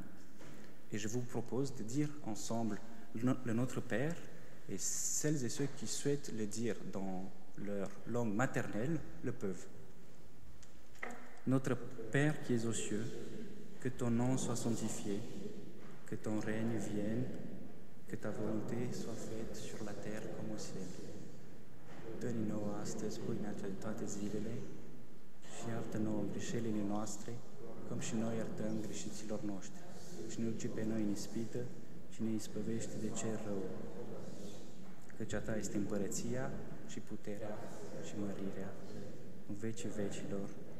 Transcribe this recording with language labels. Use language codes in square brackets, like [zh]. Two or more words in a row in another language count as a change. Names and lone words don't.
[fr] Et je vous propose de dire ensemble le Notre Père, et celles et ceux qui souhaitent le dire dans leur langue maternelle le peuvent. Notre Père qui es aux cieux, que ton nom soit sanctifié, que ton règne vienne, que ta volonté soit faite sur la terre comme au ciel. [ro] Dă-ne-nouă astăzi pâinea de toate zilele și iartă-nouă greșelile noastre, cum și noi iertăm greșiților noștri. Și nu duce pe noi în ispită, ci ne ispăvește de cel rău. Căci a ta este împărăția și puterea și mărirea în vecii vecilor.